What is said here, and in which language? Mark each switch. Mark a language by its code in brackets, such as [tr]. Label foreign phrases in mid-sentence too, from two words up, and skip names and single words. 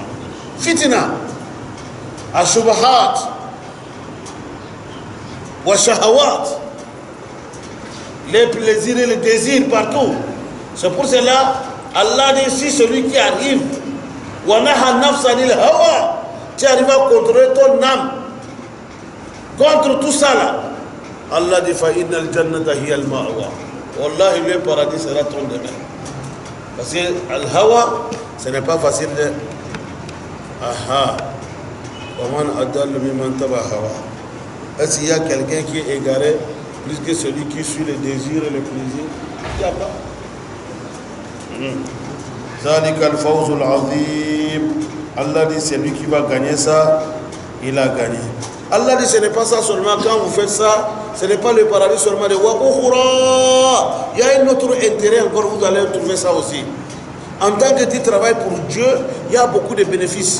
[ar] فتنة، الشبهات، والشهوات, [fr] les plaisirs et les désirs partout. C'est pour cela, Allah dit, si celui qui arrive, [ar] ونهى النفس عن الهوى, [fr] tu arrives à contrôler ton âme contre tout ça là. Allah dit, [ar] فإن الجنة هي المأوى. Wallahi, [fr] le paradis sera ton domaine. Parce que al-hawa, ce n'est pas facile de... Aha. [ar] ومن أضل ممن تبع هوى. [fr] Est-ce qu'il y a quelqu'un qui est égaré plus que celui qui suit les désirs et les plaisirs? Il n'y a pas. [ar] ذلك الفوز العظيم. [fr] Allah dit, c'est lui qui va gagner ça, il a gagné. Allah dit, ce n'est pas ça seulement, quand vous faites ça, ce n'est pas le paradis seulement de Wa'ukhura. Il y a un autre intérêt encore, vous allez trouver ça aussi. En tant que tu travailles pour Dieu, il y a beaucoup de bénéfices.